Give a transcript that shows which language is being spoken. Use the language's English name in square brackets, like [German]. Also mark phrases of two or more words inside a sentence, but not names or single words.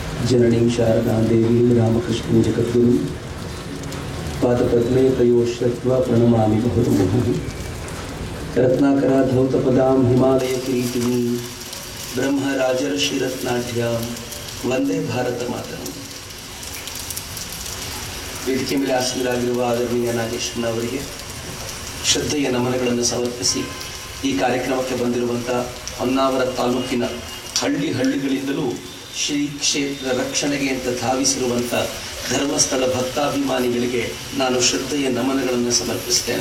[Sanskrit] जननीं शारदा देवीं रामकृष्णं जगद्गुरुं पादपद्मे तयोश्रत्वा प्रणमामि बहुमुहुः। रत्नाकराधौतपदां हिमालयकिरीटिनीं ब्रह्मराजर्षिरत्नाढ्यां ವಂದೇ ಭಾರತ ಮಾತರಂ. [Kannada] ವೇದಿಕೆ ಮೇಲೆ ಆಸೀನರಾಗಿರುವ ಆದರಣೀಯ ನಾಗೇಶ್ವರ ಅವರಿಗೆ ಶ್ರದ್ಧೆಯ ನಮನಗಳನ್ನು ಸಮರ್ಪಿಸಿ ಈ ಕಾರ್ಯಕ್ರಮಕ್ಕೆ ಬಂದಿರುವಂಥ ಹೊನ್ನಾವರ ತಾಲೂಕಿನ ಹಳ್ಳಿಗಳಿಂದಲೂ ಶ್ರೀ ಕ್ಷೇತ್ರ ರಕ್ಷಣೆಗೆ ಅಂತ ಧಾವಿಸಿರುವಂಥ ಧರ್ಮಸ್ಥಳ ಭಕ್ತಾಭಿಮಾನಿಗಳಿಗೆ ನಾನು ಶ್ರದ್ಧೆಯ ನಮನಗಳನ್ನು ಸಮರ್ಪಿಸ್ತೇನೆ.